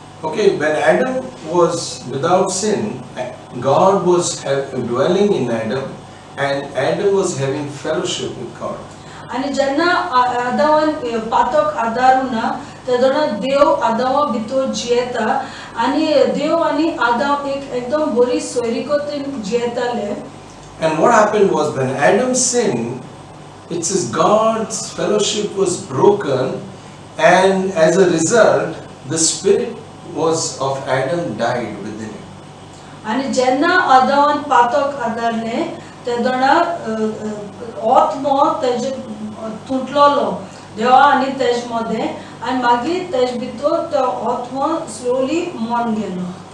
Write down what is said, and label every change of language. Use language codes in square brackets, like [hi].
[en] Okay, when Adam was without sin, God was dwelling in Adam, and Adam was having fellowship with God. [gom] आणि जेन्ना आदामान पातक आदारुना तेदोना देव आदामा भितर जियेता आणि देव आणि आदाम एक एकदम बरी सोयरीकोतीन जियेताले. [en] And what happened was, when Adam sinned, it says God's fellowship was broken, and as a result, the spirit of Adam died within him. [gom] आणि जेन्ना आदामान पातक आदारले तेदोना आत्मो तेजे तुटलोलो देवा आणि तेज मध्ये आणि मागीर तेज भितर तो आत्मा स्लोली मरून गेलो.